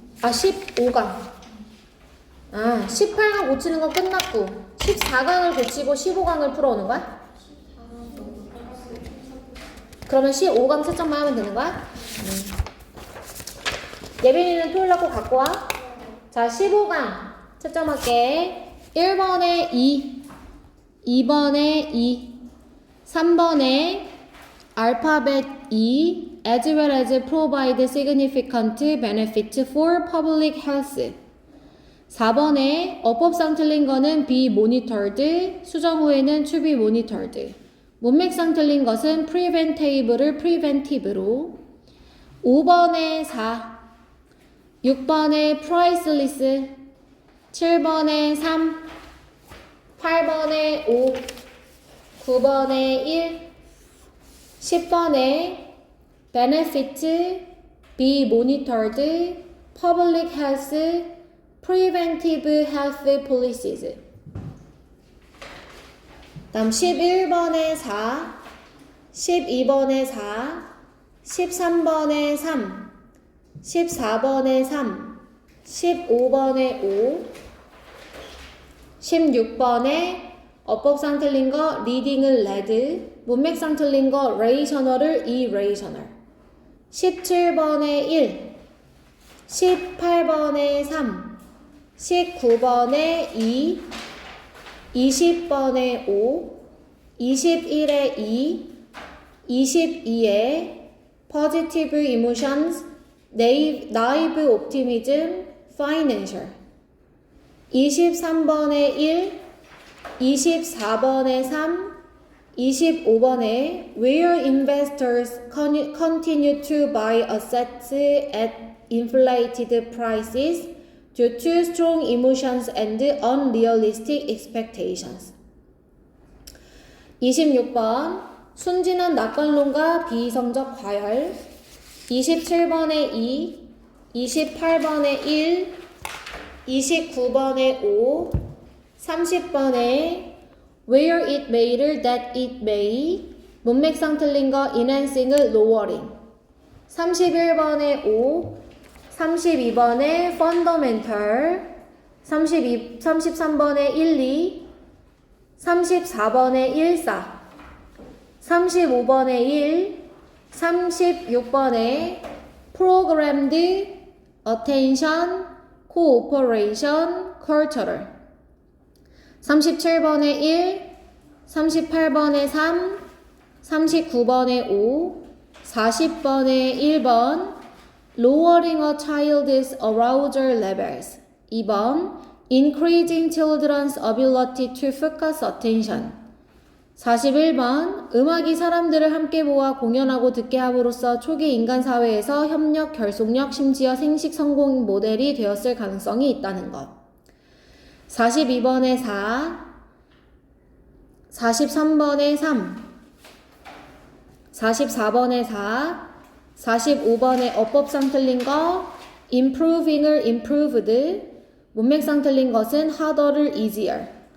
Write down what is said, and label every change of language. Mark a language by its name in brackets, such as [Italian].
[Korean] 15강. 18강 고치는 건 끝났고 14강을 고치고 15강을 풀어오는 거야? 그러면 15강 채점만 하면 되는 거야? 예빈이는 토요일 날 꼭 갖고 와. 자, 15강 채점할게. 1번에 2, 2번에 2, 3번에 알파벳 2 [English] as well as provide significant benefit for public health. [Korean] 4번에 어법상 틀린 거는 be monitored, 수정 후에는 to be monitored. 문맥상 틀린 것은 preventable을 preventive로. 5번에 4, 6번에 priceless, 7번에 3, 8번에 5, 9번에 1, 10번에 benefit, be monitored, public health, preventive health policies. 다음 11번에 4, 12번에 4, 13번에 3, 14번에 3, 15번에 5, 16번에 어법상 틀린 거 reading을 read, 문맥상 틀린 거 rational을 irrational. 17번에 1, 18번에 3, 19번에 2, 20번에 5, 21에 2, 22에 [English] positive emotions, naive optimism, [Korean] financial. 23번에 1, 24번에 3, 25번에 [English] where investors continue to buy assets at inflated prices due to strong emotions and unrealistic expectations. [Korean] 26번 순진한 낙관론과 비이성적 과열. 27번에 2, 28번에 1, 29번에 5, 30번에 [English] where it may [Korean] 를 [English] that it may, [Korean] 문맥상 틀린 거 enhancing을 lowering. 31번에 5, 32번에 fundamental, 33번에 1, 2, 34번에 1, 4, 35번에 1, 36번에 [English] programmed attention, [Korean] cooperation, cultural. 37번에 1, 38번에 3, 39번에 5, 40번에 1번 [English] lowering a child's arousal levels. [Korean] 2번 [English] increasing children's ability to focus attention. [Korean] 41번 음악이 사람들을 함께 모아 공연하고 듣게 함으로써 초기 인간 사회에서 협력, 결속력, 심지어 생식 성공 모델이 되었을 가능성이 있다는 것. 42번에 4, 43번에 3, 44번에 4, 45번에 어법상 틀린 거 improving을 improved, 문맥상 틀린 것은 harder를 easier.